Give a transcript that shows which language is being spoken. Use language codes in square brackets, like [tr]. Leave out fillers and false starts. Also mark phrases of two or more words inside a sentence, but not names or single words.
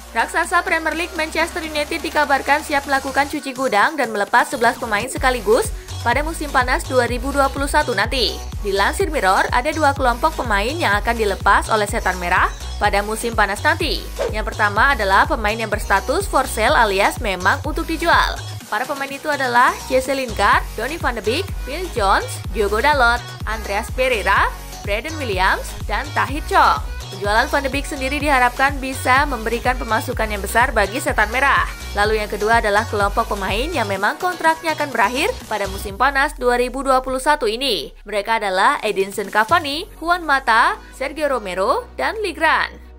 [id] Raksasa Premier League Manchester United dikabarkan siap melakukan cuci gudang dan melepas 11 pemain sekaligus pada musim panas 2021 nanti. Dilansir Mirror, ada dua kelompok pemain yang akan dilepas oleh Setan Merah pada musim panas nanti. Yang pertama adalah pemain yang berstatus [en] for sale [id] alias memang untuk dijual. Para pemain itu adalah Jesse Lingard, Donny van de Beek, Phil Jones, Diogo Dalot, Andreas Pereira, Brandon Williams, dan Tahith Chong. Penjualan Van de Beek sendiri diharapkan bisa memberikan pemasukan yang besar bagi Setan Merah. Lalu yang kedua adalah kelompok pemain yang memang kontraknya akan berakhir pada musim panas 2021 ini. Mereka adalah Edinson Cavani, Juan Mata, Sergio Romero, dan Ligran.